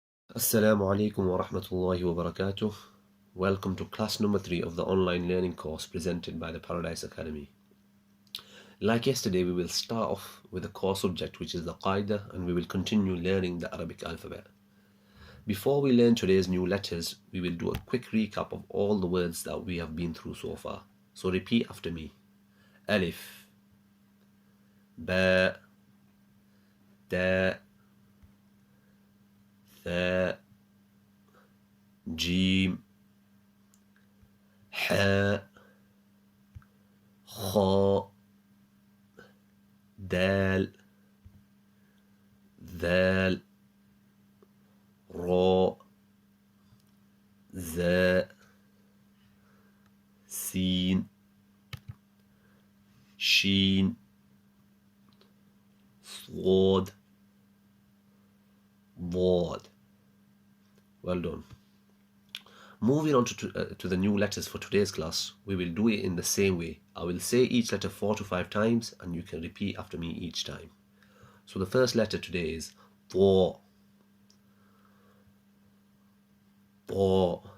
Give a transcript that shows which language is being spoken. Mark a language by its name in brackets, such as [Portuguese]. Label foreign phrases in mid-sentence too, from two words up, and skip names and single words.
[Arabic] السلام عليكم ورحمة الله وبركاته. [English] Welcome to class number 3 of the online learning course presented by the Paradise Academy. Like yesterday, we will start off with the core subject, which is the Qaida, and we will continue learning the Arabic alphabet. Before we learn today's new letters, we will do a quick recap of all the words that we have been through so far. So repeat after me. [Arabic] Alif, باء، دال، ثاء, جيم، حاء، خاء، دال، ذال، راء، زاي، سين، شين، صاد، ضاد. [English] Well done. Moving on to the new letters for today's class, we will do it in the same way. I will say each letter 4 to 5 times and you can repeat after me each time. So the first letter today is Tha. [Arabic] Tha.